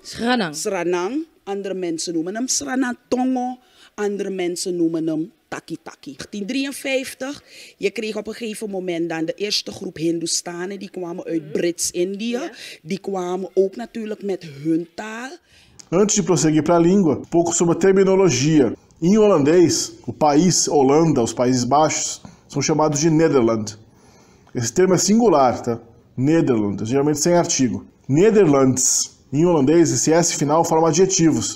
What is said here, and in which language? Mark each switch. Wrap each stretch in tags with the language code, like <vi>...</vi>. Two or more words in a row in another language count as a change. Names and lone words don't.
<nl>Sranang. Andere mensen noemen hem Sranatongo. Andere mensen noemen hem Taki-Taki. 1853, je kreeg op een gegeven moment dan de eerste groep Hindoestanen, die kwamen uit Brits-Indië. Yeah. Die kwamen ook natuurlijk met hun taal.</nl> <pt>Antes de prosseguir para a língua, pouco sobre a terminologia. Em holandês, o país Holanda, os Países Baixos, são chamados de Nederland. Esse termo é singular, tá? Nederland, geralmente sem artigo. Nederlands, em holandês, esse S final forma adjetivos.</pt>